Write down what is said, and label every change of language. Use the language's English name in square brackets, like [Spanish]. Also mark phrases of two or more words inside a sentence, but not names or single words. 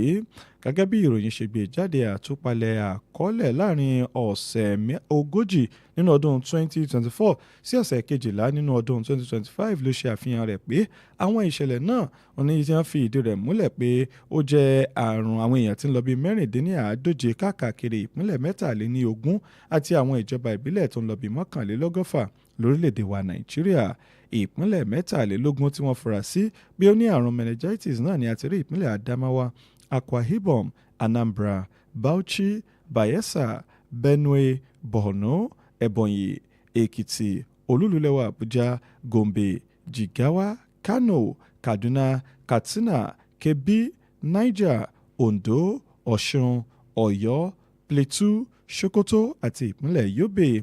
[Yoruba] gẹ́gẹ́ bí ìròyìn ṣe gbé jáde àtúpalẹ̀ àkọọ́lẹ̀ láàrin ọ̀sẹ̀ 40 nínú ọdún 2024 sí ọ̀sẹ̀ 12 nínú ọdún 2025 ló ṣe àfihàn rẹ̀ pé àwọn ìṣẹ̀lẹ̀ náà ní tí wọ́n fi ìdí rẹ̀ múlẹ̀ pé ó jẹ́ àrùn àwọn èèyàn tí ń lọ bí 140 káàkiri ìpínlẹ̀ 23 àti àwọn ìjọba ìbílẹ̀ tó ń lọ bí 111 lórílẹ̀‐èdè wa Nàìjíríà. ìpínlẹ̀ 23 tí wọ́n fura sí bí ó ní àrùn meningitis náà ni a ti rí ìpínlẹ̀ Adamawa, Akwa Ibom, Anambra, Bauchi, Bayelsa, Benue, Borno, Ebonyi, Ekiti, olúlulẹ̀wà Abuja, Gombe, Jigawa, Kano, Kaduna, Katsina, Kebbi, Niger, Ondo, Ọ̀ṣun, Ọ̀yọ́, Plateau, Sokoto àti ìpínlẹ̀ Yobe.